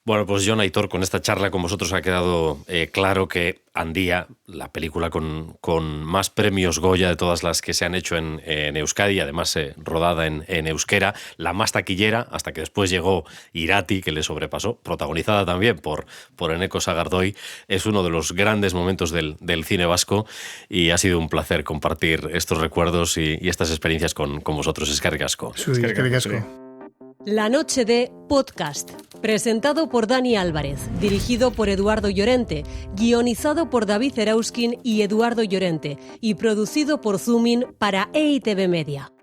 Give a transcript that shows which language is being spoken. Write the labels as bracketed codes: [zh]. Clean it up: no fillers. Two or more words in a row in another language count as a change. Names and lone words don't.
[es] Bueno, pues Jon Aitor, con esta charla con vosotros ha quedado claro que Andía, la película con más premios Goya de todas las que se han hecho en Euskadi, además rodada en euskera, la más taquillera, hasta que después llegó Irati, que le sobrepasó, protagonizada también por Eneko Sagardoy, es uno de los grandes momentos del cine vasco y ha sido un placer compartir estos recuerdos y estas experiencias con vosotros. [eu] Eskerrik asko. Eskerrik asko. [es] La noche de podcast, presentado por Dani Álvarez, dirigido por Eduardo Llorente, guionizado por David Erauskin y Eduardo Llorente y producido por Zoomin para EITV Media.